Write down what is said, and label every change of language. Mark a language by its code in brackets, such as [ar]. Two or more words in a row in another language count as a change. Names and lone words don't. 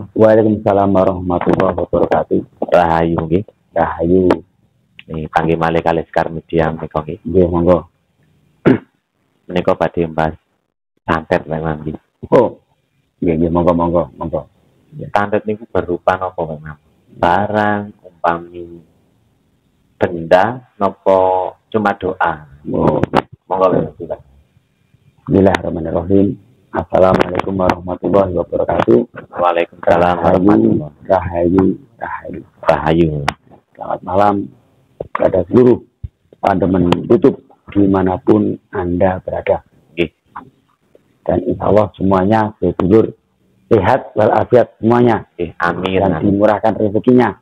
[ar] وعليكم السلام ورحمة الله وبركاته. [jv] Rahayu nggih. Rahayu. Nih panggih malih kalih Sekar Media menika nggih. Nggih, monggo. Menika badhe mbahas santet, Bang. Oh. Nggih, monggo. Santet niku berupa napa, Bang? Barang umpami benda napa cuma doa. Oh. Monggo, Bang. [ar] بسم الله الرحمن الرحيم السلام عليكم ورحمة الله وبركاته. وعليكم السلام ورحمة الله وبركاته. [jv] Rahayu. [id] Selamat malam kepada seluruh pandemen YouTube dimanapun Anda berada. Dan [ar] إن شاء الله [id] semuanya sedulur sehat walafiat semuanya. Amin. Dan dimurahkan rezekinya.